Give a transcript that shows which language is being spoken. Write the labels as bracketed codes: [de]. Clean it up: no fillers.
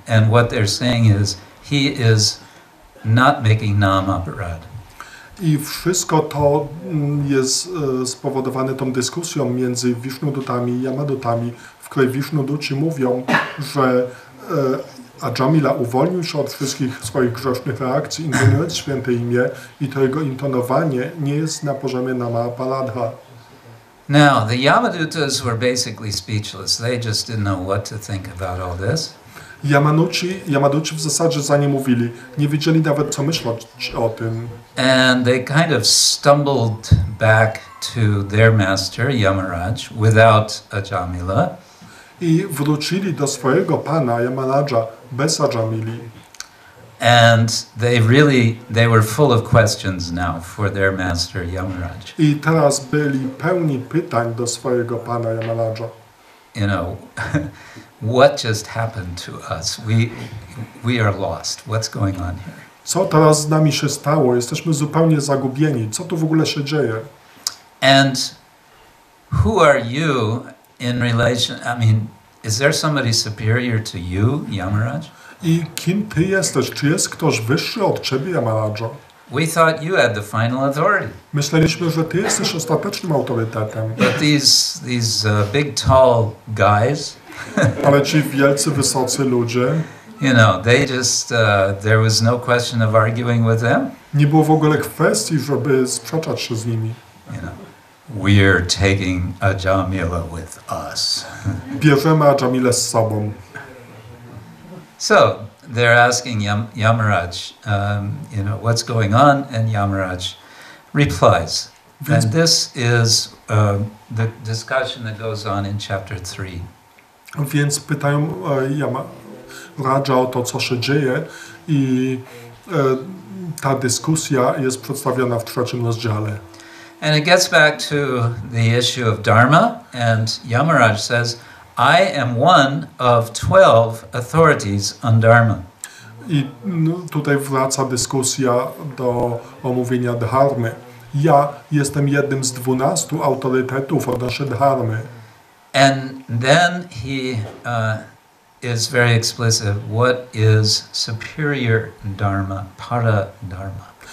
[en] And what they're saying is, he is not making nam aparad. [pl] I wszystko to jest spowodowane tą dyskusją między Vishnudutami i Yamadutami, w której Vishnuduci mówią, że Ajamila uwolnił się od wszystkich swoich grzesznych reakcji, intonując święte imię, i to jego intonowanie nie jest na poziomie nama aparadha. [en] Now, the Yamadutas were basically speechless. They just didn't know what to think about all this. [pl] Yamaduci w zasadzie za nie mówili, nie wiedzieli nawet co myśleć o tym. [en] And they kind of stumbled back to their master, Yamaraj, without Ajamila. [pl] I wrócili do swojego pana, Yamaraja, bez Ajamili. [en] And they were full of questions now for their master, Yamaraj. [pl] I teraz byli pełni pytań do swojego pana, Yamaraja. [en] You know, what just happened to us? We are lost. What's going on here? [pl] Co teraz z nami się stało? Jesteśmy zupełnie zagubieni. Co tu w ogóle się dzieje? [en] And who are you in relation? I mean, is there somebody superior to you, Yamaraj? [pl] I kim ty jesteś? Czy jest ktoś wyższy od ciebie, Yamaraja? [en] We thought you had the final authority. [pl] Myśleliśmy, że ty jesteś ostatecznym autorytetem. [en] But these big tall guys, [pl] ale ci wielcy, wysocy ludzie, [en] you know, they just there was no question of arguing with them. [pl] Nie było w ogóle kwestii, żeby sprzeczać się z nimi. [en] You know, we're taking Ajamila with us. [pl] Bierzemy Ajamilę z sobą. [en] So they're asking Yamaraj, you know, what's going on, and Yamaraj replies. And this is the discussion that goes on in chapter 3. [pl] Więc pytają Yamaraja o to, co się dzieje, i ta dyskusja jest przedstawiona w 3. rozdziale. [en] And it gets back to the issue of dharma, and Yamaraj says, I am one of 12 authorities on dharma. [pl] I tutaj wraca dyskusja do omówienia dharmy. Ja jestem jednym z 12 autorytetów odnośnie dharmy. [en] And then he is very explicit. What is superior dharma, para dharma?